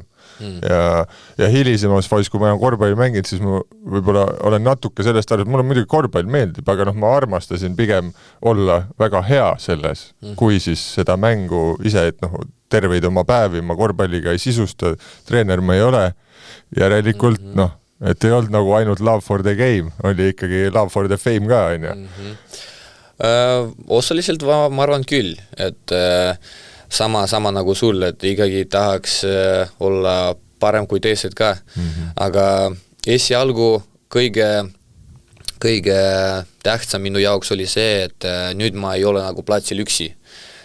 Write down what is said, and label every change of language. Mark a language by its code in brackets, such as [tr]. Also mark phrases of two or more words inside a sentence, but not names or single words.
[et] Ja hilisemas faasis, kui ma olen korvpalli mänginud, siis ma võib-olla olen natuke sellest aru, et mulle muidugi korvpall meeldib, aga ma armastasin pigem olla väga hea selles, kui siis seda mängu ise, et terveid oma päevi ma korvpalliga ei sisusta, treener ma ei ole, järelikult et ei olnud nagu ainult [en] love for the game, [et] oli ikkagi [en] love for the fame [et] ka, on ju? Osaliselt ma arvan küll, et sama nagu sul, et ikkagi tahaks olla parem kui teised ka, aga esialgu kõige tähtsam minu jaoks oli see, et nüüd ma ei ole nagu platsil üksi.